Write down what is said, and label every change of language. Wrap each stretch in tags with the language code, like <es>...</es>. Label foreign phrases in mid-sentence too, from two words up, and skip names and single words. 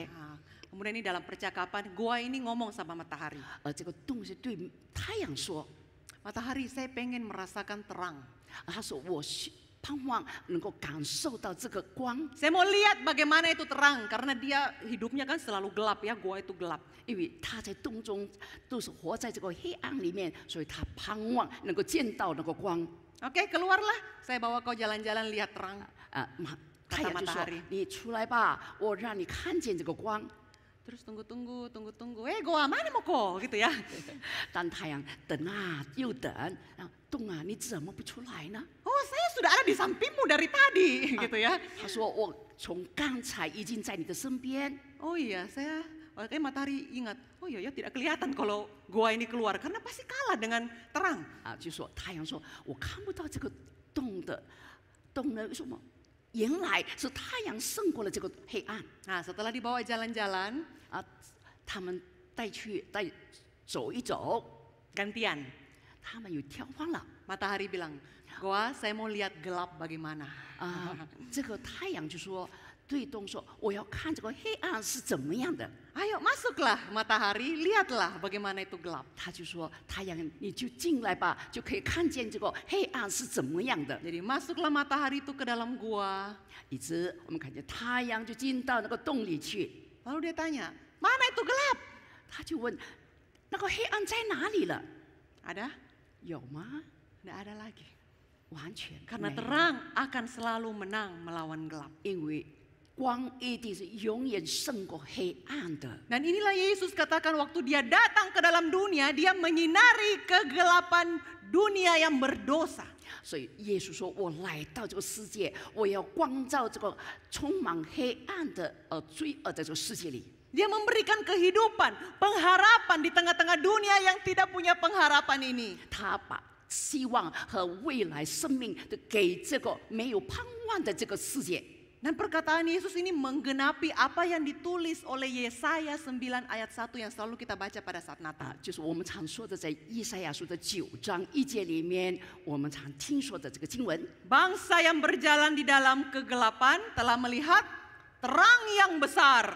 <id>Nah, kemudian ini dalam percakapan, goa ini ngomong sama matahari.</id> <zh>这个洞穴对太阳说，</zh> <id>Matahari, saya pengen merasakan terang.</id> <zh>他说我盼望能够感受到这个光，</zh> <id>Saya mau lihat bagaimana itu terang, karena dia hidupnya kan selalu gelap ya, goa itu gelap.</id> <zh>因为他在洞中都是活在这个黑暗里面，所以他盼望能够见到那个光。</zh> <id>Oke, keluarlah. Saya bawa kau jalan-jalan lihat terang.</id> <zh>太阳就说：“你出来吧，我让你看见这个光。”</zh> <id>Terus tunggu. Goa mana mau kau? Gitu ya.</id> <zh>但太阳等啊又等，洞啊你怎么不出来呢？</zh> <id>Oh, saya sudah ada di sampingmu dari tadi, gitu ya.</id> <zh>他说：“我从刚才已经在你的身边。”</zh> <id>Oh iya, kayak matahari ingat. Oh iya ya, tidak kelihatan kalau goa ini keluar karena pasti kalah dengan terang.</id> <zh>就说太阳说：“我看不到这个洞呢，什么？原来是太阳胜过了这个黑暗。”</zh> <id>Nah, setelah dibawa jalan-jalan,</id> <zh>他们带走一走，</zh> <id>gantian.</id> <zh>他们有挑换了。</zh> <id>Matahari bilang, Goa, saya mau lihat gelap bagaimana.</id> <zh>这个太阳就说对洞说：“我要看这个黑暗是怎么样的。”</zh> <id>Ayo masuklah matahari, lihatlah bagaimana itu gelap.</id> <zh>他就说：“太阳，你就进来吧，就可以看见这个黑暗是怎么样的。”</zh> <id>Jadi masuklah matahari itu ke dalam gua.</id> <zh>以致我们看见太阳就进到那个洞里去。</zh> <id>Lalu dia tanya, mana itu gelap?</id> <zh>他就问：“那个黑暗在哪里了？</zh> <id>Ada?</id> <zh>有吗？</zh> <id>Tidak ada lagi.</id> <zh>完全</zh> <id>Karena</id> <zh>没有</zh> <id>terang akan selalu menang melawan gelap.</id> <zh>因为光一定是永远胜过黑暗的。</zh> <id>Dan inilah Yesus katakan waktu dia datang ke dalam dunia, dia menyinari kegelapan dunia yang berdosa.</id> <zh>所以耶稣说：“我来到这个世界，我要光照这个充满黑暗的罪恶的这个世界里。”</zh> <id>Dia memberikan kehidupan, pengharapan di tengah-tengah dunia yang tidak punya pengharapan ini.</id> <zh>他把希望和未来生命都给这个没有盼望的这个世界。</zh> <id>Dan perkataan Yesus ini menggenapi apa yang ditulis oleh Yesaya 9 ayat 1 yang selalu kita baca pada saat Natal.</id> <zh>就是我们常说的，在以赛亚书的9章1节里面，我们常听说的这个经文。</zh> <id>Bangsa yang berjalan di dalam kegelapan telah melihat terang yang besar.</id>